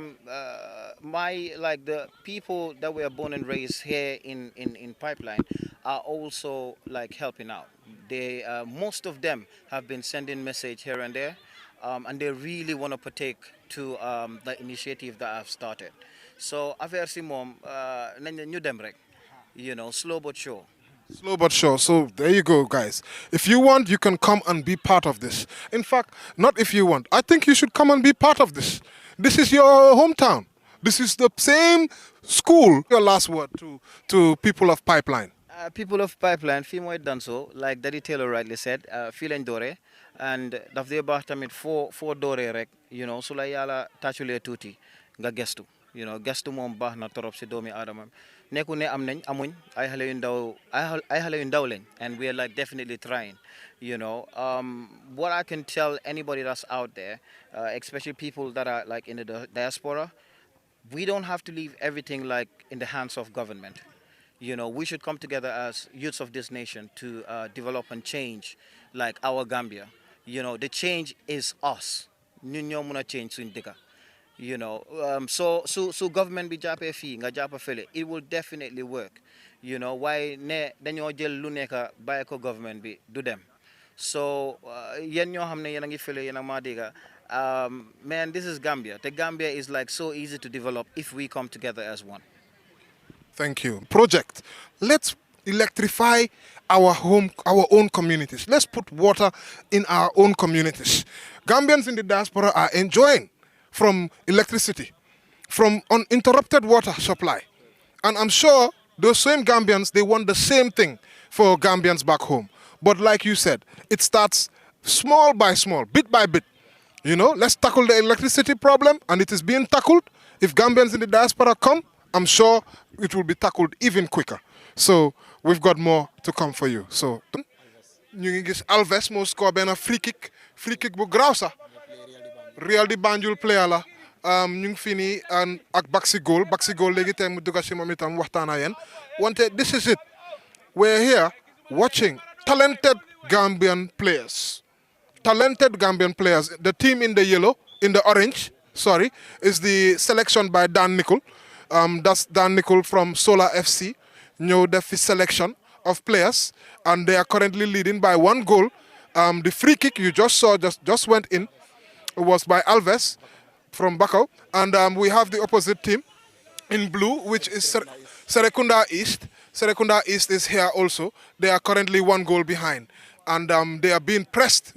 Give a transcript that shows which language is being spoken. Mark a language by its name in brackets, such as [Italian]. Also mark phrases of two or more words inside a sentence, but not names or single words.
[English] The people that were born and raised here in Pipeline are also like helping out. They most of them have been sending message here and there, and they really want to partake to the initiative that I've started. [Wolof] So affaire si mom, ñu dem rek, [English] slow but sure. Slow but sure. So there you go, guys. If you want, you can come and be part of this. In fact, not if you want. I think you should come and be part of this. This is your hometown. This is the same school. Your last word to people of Pipeline. People of Pipeline, [Wolof] fii mooy Danso, [English] like Daddy Taylor rightly said, [Wolof] fii lañ doore, and daf dee baax tamit foo dooree rek, su la Yàlla tàcculee tuuti nga gestu. Gestu moom baax na torop si doomi aadama. Nekku ne am nañ amuñ ay xale yu ndaw lañ, [English] and we are like definitely trying. What I can tell anybody that's out there, especially people that are like in the diaspora, we don't have to leave everything like in the hands of government. We should come together as youths of this nation to develop and change like our Gambia. The change is us. [Wolof] Ñun ñoo mëna change suñ dëkka. So government bi jàppee fii nga jàppa fële, [English] it will definitely work. [Wolof] Waaye ne dañoo jël lu nekk bàyyi ko government bi du dem. So yéen ñoo xam ne yéen a ngi fële yéen a maa dégga, man, [English] this is Gambia. The Gambia is like so easy to develop if we come together as one. Thank you. Project. Let's electrify our own communities. Let's put water in our own communities. Gambians in the diaspora are enjoying from electricity, from uninterrupted water supply. And I'm sure those same Gambians, they want the same thing for Gambians back home. But like you said, it starts small by small, bit by bit. Let's tackle the electricity problem, and it is being tackled. if Gambians in the diaspora come, I'm sure it will be tackled even quicker. So we've got more to come for you. [Wolof] So ñu ngi gis Alves moo score benn [English] free kick [Wolof] bu graw sax Real di Banjul player la ñu ngi fii nii ak Baxi goal léegi tey mu dugg si moom itam waxtaan ak yéen wante [English] this is it. We're here watching talented Gambian players. The team in the yellow, in the orange, is the selection by Dan Nicol. That's Dan Nicol from Solar FC. [Wolof] Ñëw def fi [English] selection of players, and they are currently leading by 1 goal. The free kick you just saw just went in. It was by Alves from Bakau, and we have the opposite team in blue, which is Serekunda East. Serekunda East is here also. They are currently 1 goal behind, and they are being pressed.